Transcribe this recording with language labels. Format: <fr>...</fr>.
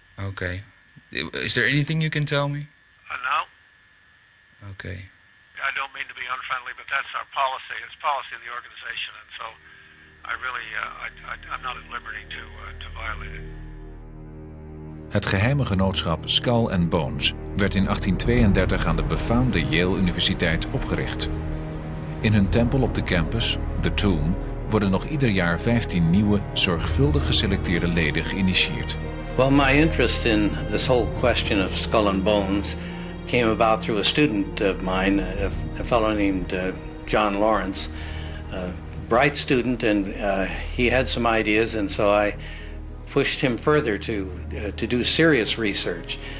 <en>Okay. Is there anything you can tell me? No. Okay. I don't mean to be unfriendly, but that's our policy. It's policy of the organization, and so I really, I'm not at liberty to violate it.</en> <nl>Het geheime genootschap Skull and Bones werd in 1832 aan de befaamde Yale Universiteit opgericht. In hun tempel op de campus, The Tomb, worden nog ieder jaar 15 nieuwe, zorgvuldig geselecteerde leden geïnitieerd.</nl> <en>Well, my interest in this whole question of Skull and Bones came about through a student of mine, a fellow named John Lawrence, a bright student, and he had some ideas, and so I pushed him further to do serious research.</en>